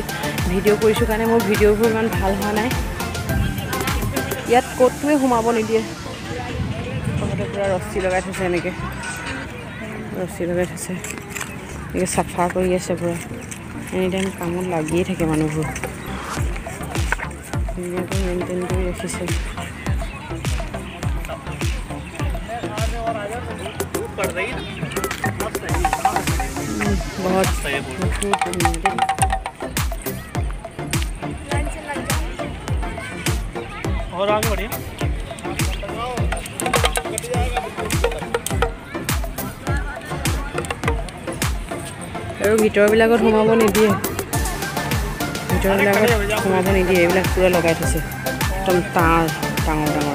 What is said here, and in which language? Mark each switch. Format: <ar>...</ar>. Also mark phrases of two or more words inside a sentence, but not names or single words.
<as>ভিডিঅ' কৰিছোঁ কাৰণে মোৰ ভিডিঅ'বোৰ ইমান ভাল হোৱা নাই ইয়াত ক'তোৱে সোমাব নিদিয়ে পুৰা ৰছী লগাই থৈছে এনেকৈ ৰছী লগাই থৈছে এনেকৈ চাফা কৰি আছে পুৰা</as> <en>any time</en> <as>কামত লাগিয়ে থাকে মানুহবোৰ ধুনীয়াকৈ মেইনটেইন কৰি ৰাখিছে बहुत</as> <hi>और आगे बढ़िए</hi> <as>আৰু ভিতৰবিলাকত সোমাব নিদিয়ে ভিতৰবিলাকত সোমাব নিদিয়ে এইবিলাক পুৰা লগাই থৈছে একদম ডাঙৰ ডাঙৰ</as>